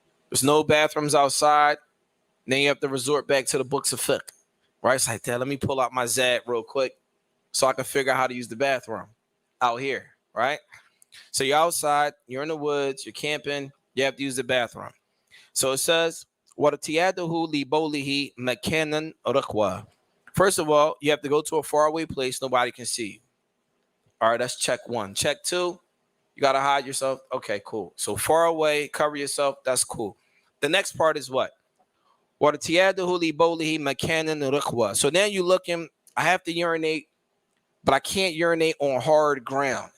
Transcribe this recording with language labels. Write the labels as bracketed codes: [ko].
[en] There's no bathrooms outside. Then you have to resort back to the books of fiqh. Right? It's like that. Let me pull out my Zaad real quick so I can figure out how to use the bathroom out here. Right? So you're outside, you're in the woods, you're camping, you have to use the bathroom. So it says, [ar] وَرْتِيَادُهُ لِبَوْلِهِ مَكَانًا رَخْوًا. [en] First of all, you have to go to a faraway place nobody can see you. All right, that's check one. Check two, you got to hide yourself. Okay, cool. So far away, cover yourself, that's cool. The next part is what? [ar] وَرْتِيَادُهُ لِبَوْلِهِ مَكَانًا رَخْوًا. [en] So now you're looking, I have to urinate, but I can't urinate on hard ground.